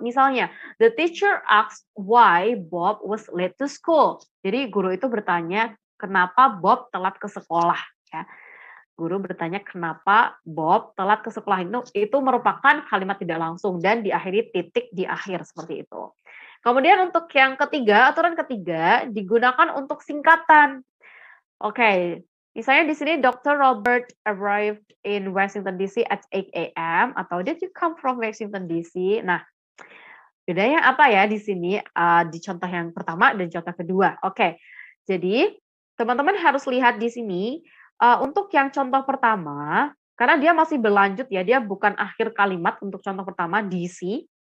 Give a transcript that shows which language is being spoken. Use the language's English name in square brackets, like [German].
[English] Misalnya, the teacher asked why Bob was late to school. [Indonesian] Jadi guru itu bertanya kenapa Bob telat ke sekolah ya. Guru bertanya kenapa Bob telat ke sekolah itu merupakan kalimat tidak langsung dan diakhiri titik di akhir seperti itu. Kemudian untuk yang ketiga, aturan ketiga digunakan untuk singkatan. Oke, misalnya di sini Dr. [English] Robert arrived in Washington DC at 8 a.m. atau did you come from Washington DC? [Indonesian] Nah, bedanya apa ya di sini di contoh yang pertama dan contoh kedua. Oke, jadi teman-teman harus lihat di sini untuk yang contoh pertama, karena dia masih berlanjut ya, dia bukan akhir kalimat untuk contoh pertama DC.